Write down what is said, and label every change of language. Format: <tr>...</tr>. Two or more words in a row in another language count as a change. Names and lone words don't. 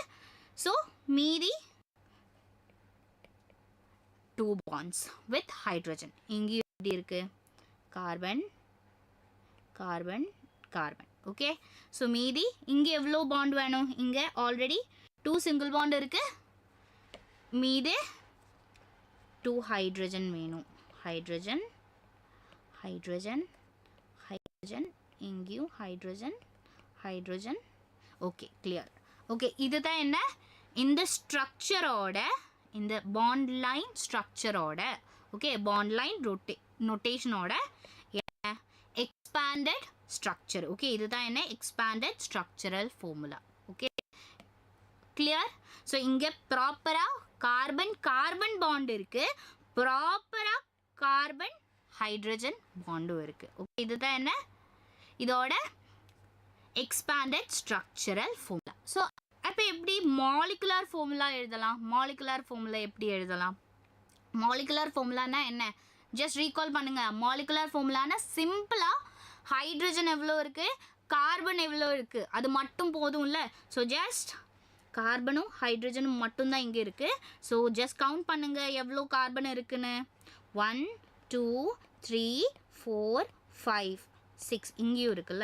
<ta>ஸோ மீதி 2</ta> <en>bonds with hydrogen.</en> <ta>இங்கேயும் எப்படி இருக்குது?</ta> <en>carbon carbon carbon.</en> <ta>ஓகே, ஸோ மீதி இங்கே எவ்வளோ பாண்ட் வேணும்? இங்கே ஆல்ரெடி 2</ta> <en>single bond</en> <ta>இருக்குது, மீதி 2 ஹைட்ரஜன் வேணும்.</ta> <en>hydrogen, hydrogen, hydrogen, இங்கேயும் hydrogen, hydrogen. Okay, clear.</en> <ta>Okay, இதுதான் என்ன இந்த ஸ்ட்ரக்சரோட இந்த bond line ஸ்ட்ரக்சரோட</ta> <en>okay bond line notationோட expanded structure.</en> <ta>Okay, இதுதான் என்ன</ta> <en>expanded structural formula. Okay, clear.</en> <ta>So இங்க ப்ராப்பரா</ta> <en>carbon carbon bond</en> <ta>இருக்கு, ப்ராப்பரா</ta> <en>carbon hydrogen bond</en> <ta>இருக்கு. ஓகே, இதுதான் என்ன இதோட</ta> <en>expanded structural formula.</en> <ta>So அப்போ எப்படி</ta> <en>molecular formula</en> <ta>எழுதலாம்?</ta> <en>molecular formula</en> <ta>எப்படி எழுதலாம்?</ta> <en>molecular formulaனா</en> <ta>என்ன?</ta> <en>just recall</en> <ta>பண்ணுங்க.</ta> <en>molecular formulaனா</en> <ta>சிம்பிளா ஹைட்ரஜன் எவ்வளோ இருக்கு, கார்பன் எவ்வளோ இருக்கு, அது மட்டும் போதும்ல. ஸோ ஜஸ்ட் கார்பனும் ஹைட்ரஜனும் மட்டும்தான் இங்கே இருக்கு. ஸோ</ta> <en>just count</en> <ta>பண்ணுங்க எவ்வளோ கார்பன் இருக்குன்னு. 1 2 3 4 5 6 இங்கேயும் இருக்குல்ல.</ta>